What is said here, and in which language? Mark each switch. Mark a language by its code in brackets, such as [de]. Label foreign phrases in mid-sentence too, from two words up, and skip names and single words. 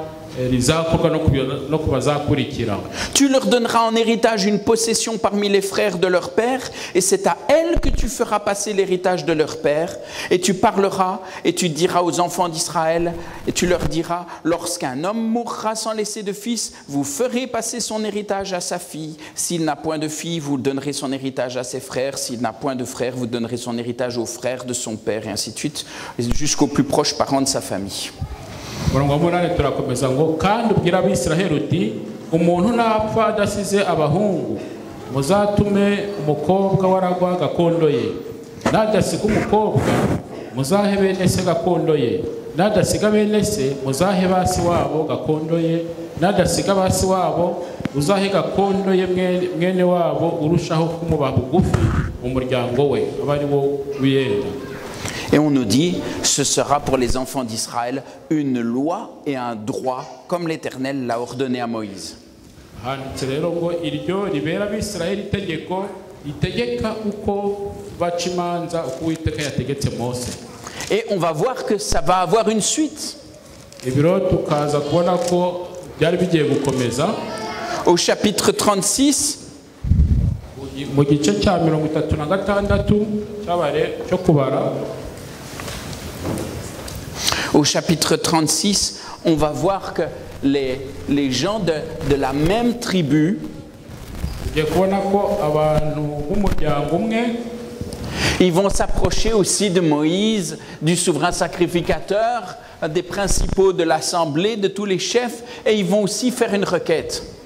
[rw] rizakorwa no ku bazakurikira. [fr] Tu leur donneras en héritage une possession parmi les frères de leur père, et c'est à elles que tu feras passer l'héritage de leur père. Et tu parleras, et tu diras aux enfants d'Israël, et tu leur diras, lorsqu'un homme mourra sans laisser de fils, vous ferez passer son héritage à sa fille. S'il n'a point de fille, vous donnerez son héritage à ses frères. S'il n'a point de frère, vous donnerez son héritage aux frères de son père, et ainsi de suite, jusqu'aux plus proches parents de sa famille. [rw] Umurongo wa munani turakomeza ngo kandi ubwira abisiraheli uti umuntu napfa adasize abahungu muzatume umukobwa waragwa gakondo ye, nadasiga umukobwa muzahe bene se gakondo ye, nadasiga bene se muzahe basi wabo gakondo ye, nadasiga basi wabo uzahe gakondo ye mwene wabo urushaho kumuba bugufi mu muryango we aba ari wo wiyenda. [fr] Et on nous dit, ce sera pour les enfants d'Israël une loi et un droit, comme l'Éternel l'a ordonné à Moïse. [rw] Handitse rero ngo iryo ribera abisiraheli itegeko ritegeka uko baca imanza uko Uwiteka yategetse Mose. [fr] Et on va voir que ça va avoir une suite. [rw] Ibiro tukaza kubona ko byari bigiye gukomeza. [fr] Au chapitre 36, [rw] mu gice cya 36 cyabare cyo kubara. [fr] Au chapitre 36, on va voir que les gens de la même tribu ils vont s'approcher aussi de Moïse, du souverain sacrificateur, des principaux de l'assemblée, de tous les chefs, et ils vont aussi faire une requête.